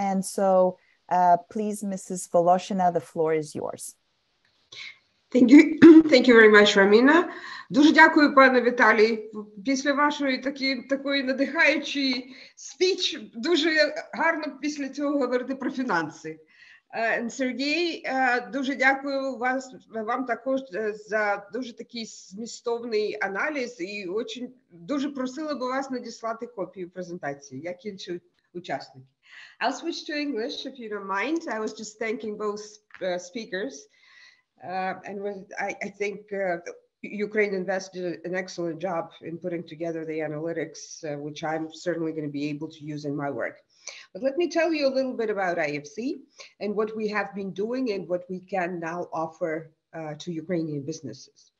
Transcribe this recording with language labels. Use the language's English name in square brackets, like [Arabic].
[English] And so please, Mrs. Voloshyna, the floor is yours. Thank you. Thank you very much, Romina. [Ukrainian] Дуже дякую, пане Віталій. Після вашої такої надихаючої спіч дуже гарно після цього говорити про фінанси. Сергій, дуже дякую вам також за дуже такий змістовний аналіз і дуже просила би вас надіслати копію презентації, як інші учасники. [English] I'll switch to English if you don't mind. I was just thanking both speakers. I think Ukraine Invest did an excellent job in putting together the analytics, which I'm certainly going to be able to use in my work. But let me tell you a little bit about IFC and what we have been doing and what we can now offer to Ukrainian businesses.